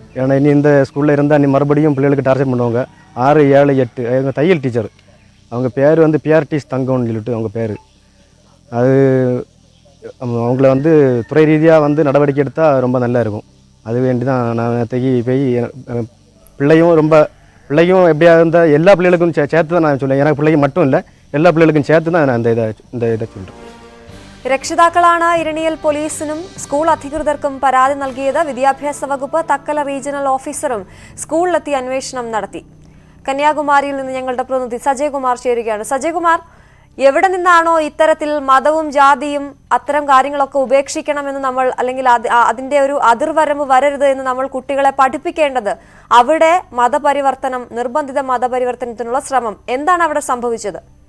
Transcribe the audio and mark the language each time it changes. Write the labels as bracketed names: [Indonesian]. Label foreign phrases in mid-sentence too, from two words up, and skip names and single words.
[Tamil] ஏன்னா இனி இந்த ஸ்கூலில் இருந்தால் நீ மறுபடியும் பிள்ளைகளுக்கு டார்ச்சர் பண்ணுவாங்க. 6, 7, 8 எங்கள் தையல் டீச்சர், அவங்க பேர் வந்து பியார்டிஸ் தங்கம்னு சொல்லிட்டு அவங்க பேர். அது அவங்கள வந்து துறை ரீதியாக வந்து நடவடிக்கை எடுத்தால் ரொம்ப நல்லா இருக்கும். அது வேண்டி தான் நான் நேற்றுக்கு போய் பிள்ளையும் எப்படியா இருந்தால் எல்லா பிள்ளைகளுக்கும் சேர்த்து தான் நான் சொல்லுவேன். எனக்கு பிள்ளைங்க மட்டும் இல்லை, [Malayalam] എല്ലാ പിള്ളേർക്കും ചേർത്ത് ഞാൻ ഇതൊക്കെ ഉണ്ട്. രക്ഷിതാക്കളാണ് ഇരണിയൽ പോലീസിനും സ്കൂൾ അധികൃതർക്കും പരാതി നൽകിയത്. വിദ്യാഭ്യാസ വകുപ്പ് തക്കല റീജിയണൽ ഓഫീസറും സ്കൂളിലെത്തി അന്വേഷണം നടത്തി. കന്യാകുമാരിയിൽ നിന്ന് ഞങ്ങളുടെ പ്രതിനിധി സജയകുമാർ ചേരുകയാണ്. സജയകുമാർ, എവിടെ നിന്നാണോ ഇത്തരത്തിൽ മതവും ജാതിയും അത്തരം കാര്യങ്ങളൊക്കെ ഉപേക്ഷിക്കണമെന്ന് നമ്മൾ, അല്ലെങ്കിൽ അതിന്റെ ഒരു അതിർവരമ്പ് വരരുത് എന്ന് നമ്മൾ കുട്ടികളെ പഠിപ്പിക്കേണ്ടത്, അവിടെ നിർബന്ധിത മതപരിവർത്തനത്തിനുള്ള ശ്രമം എന്താണ് അവിടെ സംഭവിച്ചത്?